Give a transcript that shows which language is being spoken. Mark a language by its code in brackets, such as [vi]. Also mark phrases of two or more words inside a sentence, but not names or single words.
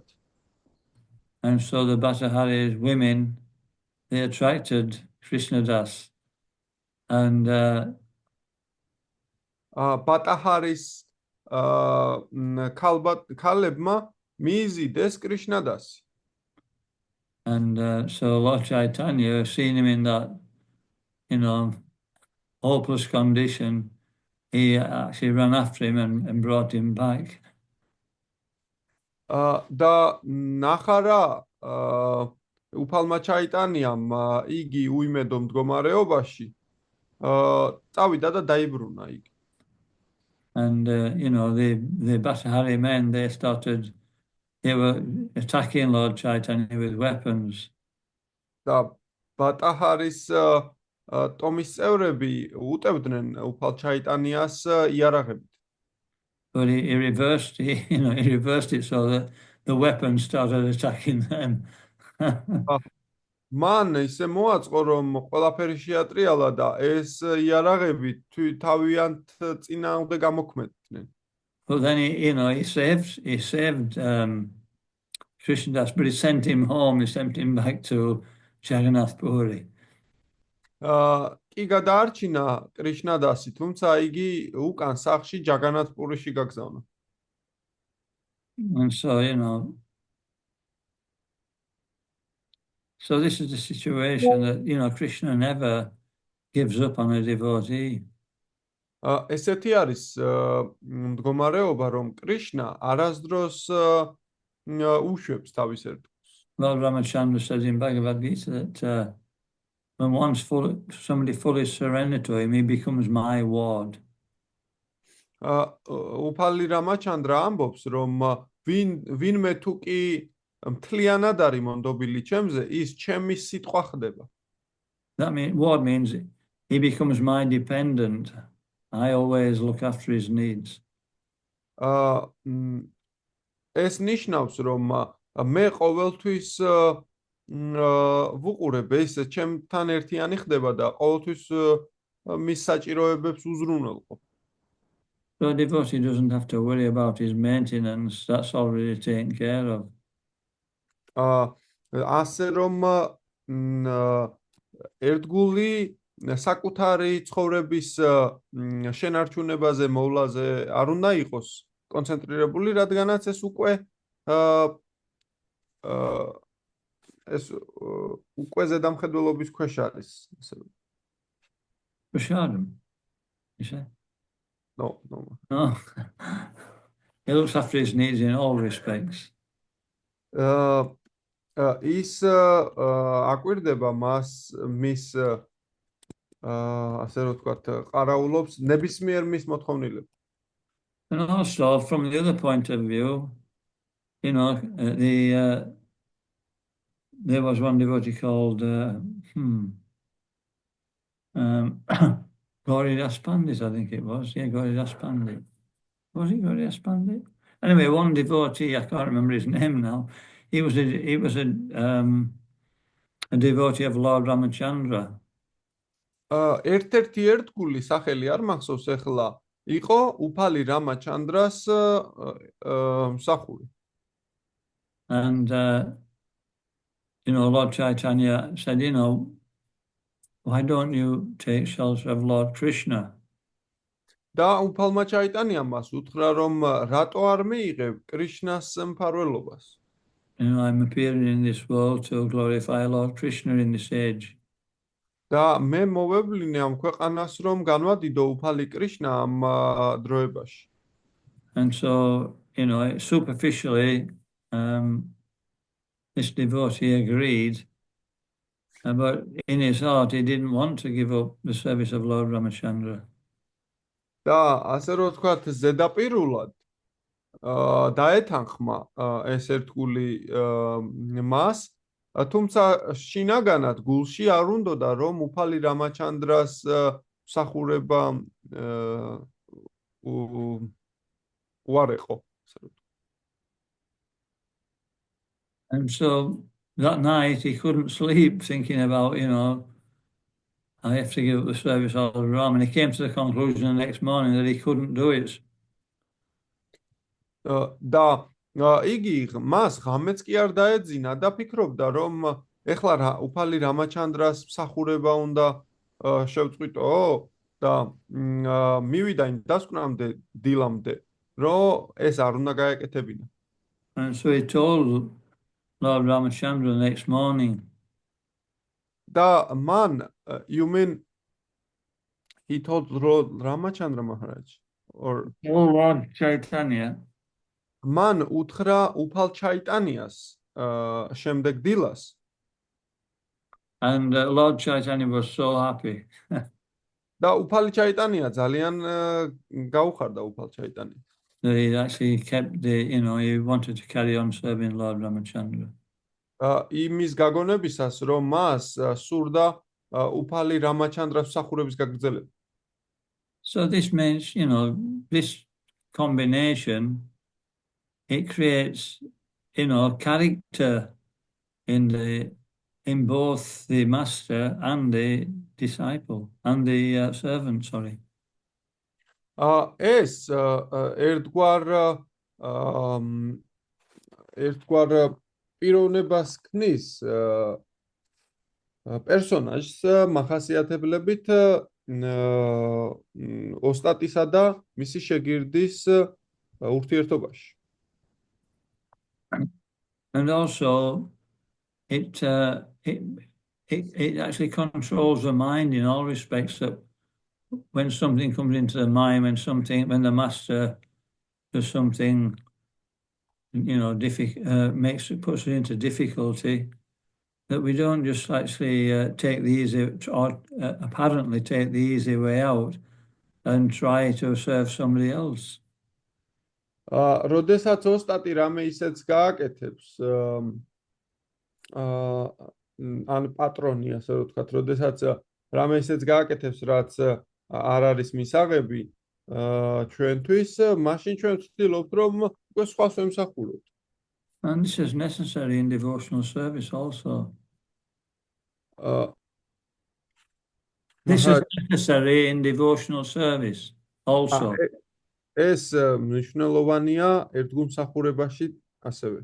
[en] And so the Bhattaharis women, they attracted Krishnadas, and [ka] ბატაჰარის ქალებმა მიიზიდეს კრიშნადასი. [en] And so Lord Chaitanya, seeing him in that, hopeless condition, he actually ran after him and brought him back. [ka] და ნახარა უფალმა ჩაიტანიამ იგი უიმედო მდგომარეობაში წავიდა და დაიბრუნა იგი. [en] And the Bhattahari men, they were attacking Lord Chaitanya with weapons. [ka] და ბატაჰარის ტომის წევრები უტევდნენ უფალ ჩაიტანიას იარაღებით. [en] But he reversed it so that the weapons started attacking them. [ka] მან ისე მოაწყო, რომ ყველაფერი შეატრიალა და ეს იარაღები თავიანთ წინააღმდეგ გამოქმედნენ. [en] But then he saved Krishnadas, but he sent him home. He sent him back to Jagannath Puri. [ka] კი გადაარჩინა კრიშნადასი, თუმცა იგი უკან სახლში ჯაგანათ პურიში გაგზავნა. [en] And so, so this is the situation that, Krishna never gives up on a devotee. [ka] ესეთი არის მდგომარეობა, რომ კრიშნა არასდროს უშვებს თავის ერთგულს. [en] Lord Ramachandra says in Bhagavad Gita that when somebody fully surrenders to him, he becomes my ward. [ka] უფალი რამაჩანდრა ამბობს, რომ ვინმე თუ კი მთლიანად არის მონდობილი ჩემზე, ის ჩემი სიტყვა ხდება. [en] That ward means he becomes my dependent. I always look after his needs. [ka] ეს ნიშნავს, რომ მე ყოველთვის ვუყურებ, ეს ჩემთან ერთიანი ხდება და ყოველთვის მის საჭიროებებს უზრუნველყოფ. [en] So a devotee doesn't have to worry about his maintenance. That's already taken care of. [ka] ასე რომ ერთგული საკუთარი ცხოვრების შენარჩუნებაზე, მოვლაზე არ უნდა იყოს კონცენტრირებული, რადგანაც ეს უკვე ზედამხედველობის ქვეშ არის. [en] Prashadam, you say? No. No. He looks after his needs in all respects. [ka] ის აკვირდება მას მის ასე რომ ვთქვათ, ყარაულობს ნებისმიერ მის მოთხოვნილებს. [en] And also, from the other point of view, there was one devotee called Gauridas Pandit, I think it was. Yeah, Gauridas Pandit. Was it Gauridas Pandit? Anyway, one devotee, I can't remember his name now. He was a devotee of Lord Ramachandra. [ka] ერთ-ერთი ერთგული სახელი არ მახსოვს ახლა, იყო უფალი რამაჩანდრას მსახური. [en] And Lord Chaitanya said, why don't you take shelter of Lord Krishna? [ka] და უფალმა ჩაიტანიამ მას უთხრა, რომ რატო არ მიიღებ კრიშნას მფარველობას? [en] I'm appearing in this world to glorify Lord Krishna in this age. [ka] და მე მოვევლინე ამ ქვეყანას, რომ განვადიდო უფალი კრიშნა ამ დროებაში. [en] And so, superficially, this devotee agreed, but in his heart he didn't want to give up the service of Lord Ramachandra. [ka] და ასე რომ ვთქვათ, ზედაპირულად დაეთანხმა ეს ერთგული მას, თუმცა შინაგანად გულში არ უნდოდა, რომ უფალი რამაჩანდრას მსახურება უარეყო. [en] And so that night he couldn't sleep thinking about, I have to give up the service of Ram. And he came to the conclusion the next morning that he couldn't do it. [ka] და იგი მას ღამეც კი არ დაეძინა და ფიქრობდა, რომ ეხლა უფალი რამაჩანდრას მსახურება უნდა შევწყვიტო და მივიდა იმ დასკვნამდე დილამდე, რომ ეს არ უნდა გაეკეთებინა. [en] And so he told Lord Ramachandra the next morning. [ka] და მან, [en] you mean he told Lord Ramachandra Maharaj? Or Lord Chaitanya. [ka] Man უთხრა უფალ ჩაიტანიას შემდეგ დილას. [en] And Lord Chaitanya was so happy. [ka] და უფალი ჩაიტანია ძალიან გაუხარდა უფალ ჩაიტანიას. [en] That he actually kept he wanted to carry on serving Lord Ramachandra. [ka] იმის გაგონებისას, რომ მას სურდა უფალი რამაჩანდრას მსახურების გაგრძელება. [en] So this means, this combination, it creates, character in both the master and the disciple and the servant, sorry. [ka] ეს ერთგვარ პიროვნებას ქმნის პერსონაჟს მახასიათებლებით ოსტატისა და მისი შეგირდის ურთიერთობაში. [en] And also it actually controls the mind in all respects, that when something comes into the mind, when the master does something, puts it into difficulty, that we don't just actually apparently take the easy way out and try to serve somebody else. [ka] როდესაც ოსტატი რამე ისეც გააკეთებს, ან პატრონი, ასე რომ ვთქვათ, როდესაც რამე ისეც გააკეთებს, რაც არ არის მისაღები ჩვენთვის, მაშინ ჩვენ ვცდილობთ, რომ უკვე სხვას ვემსახუროთ. [en] And this is necessary in devotional service also. This is [ka] მაგ- [en] necessary in devotional service also. [ka] ეს მნიშვნელოვანია ერთგულმსახურებაში ასევე.